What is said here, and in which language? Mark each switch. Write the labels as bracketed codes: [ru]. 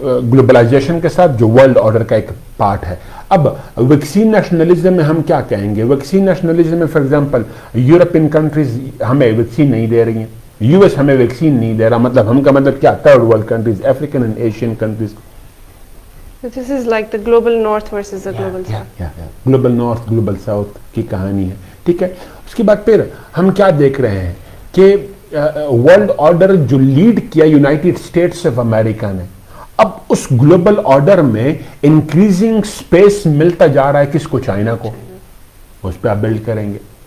[hi] Globalisation के साथ, जो वर्ल्ड ऑर्डर का एक पार्ट है. अब वैक्सीन नेशनलिज्म में हम क्या कहेंगे? वैक्सीन नेशनलिज्म में फॉर एग्जांपल यूरोपियन कंट्रीज हमें वैक्सीन नहीं दे रही हैं, यूएस हमें वैक्सीन नहीं दे रहा. मतलब हम का मतलब क्या? Third world countries, African and Asian countries. [en] This is like the global north versus the global south. [hi] Global north, global south की कहानी है. ठीक है, उसके बाद फिर हम क्या देख रहे हैं कि वर्ल्ड ऑर्डर जो लीड किया यूनाइटेड स्टेट्स ऑफ अमेरिका ने, अब उस ग्लोबल ऑर्डर में इंक्रीजिंग स्पेस मिलता जा रहा है किसको? चाइना को. उस पर आप बिल्ड करेंगे.